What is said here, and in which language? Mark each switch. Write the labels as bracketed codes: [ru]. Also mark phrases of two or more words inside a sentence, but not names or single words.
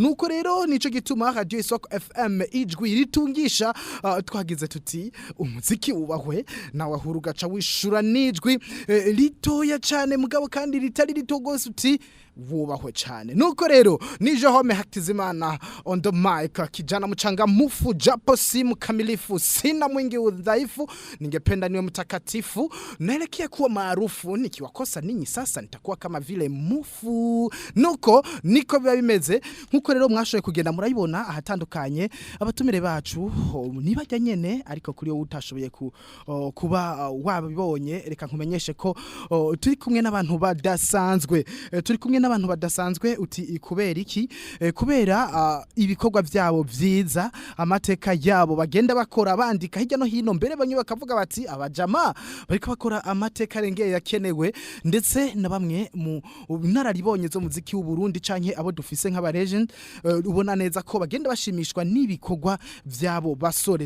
[rn] Nuko rero nico gituma Radio Isoko FM ijwi ritungisha twagize tuti umuziki wubahwe nawe ahuru gaca wishura n'ijwi ritoya cyane mugabo kandi ritari rito gose uti wubahwe cyane. Nuko rero [sw] nije home Hakizimana [en] on the mic, [sw] kijana mchanga mufu japo si mkamilifu, sina mwingi udhaifu, ningependa niwe mtakatifu, naelekea kuwa maarufu, nikiwakosa ninyi sasa nitakuwa kama vile mufu. [rn] Nuko niko biba bimeze. Nkuko rero mwashoye kugenda murayibona ahatandukanye abatumire bacu nibajya nyene, ariko kuri yo utashoboye kuba wabibonye reka nkumenyeshe ko turi kumwe n'abantu badasanzwe. Turi kumwe n'abantu badasanzwe uti kubera iki? Kubera ibikorwa byabo vyiza, amateka yabo bagenda bakora bandika hirya no hino, mbere bamwe bakavuga bati abajama bariko bakora amateka rengeye yakenewe, ndetse na bamwe mu nararibonye zo muziki w'u Burundi canke abo dufise nk'aba legend ubona neza ko bagenda bashimishwa n'ibikorwa byabo basore.